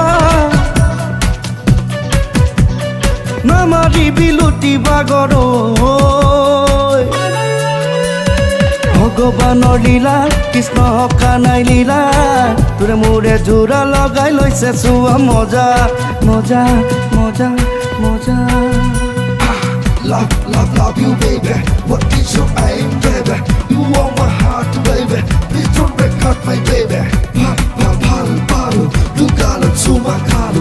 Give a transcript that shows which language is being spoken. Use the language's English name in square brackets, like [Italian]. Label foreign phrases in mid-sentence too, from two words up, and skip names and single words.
[Assamese] নামাৰিবি লুটিবা ঘৰ ভগৱানৰ লীলা কৃষ্ণ কানাই লীলা তোৰে মোৰে জোৰা লগাই লৈছে চোৱা মজা মজা মজা মজা [English] Love, love, love you, baby. What is your aim, baby? You want my heart, baby. Please don't break heart, my baby. Pa, pa, palu, palu. Du galo, tsuma kalu.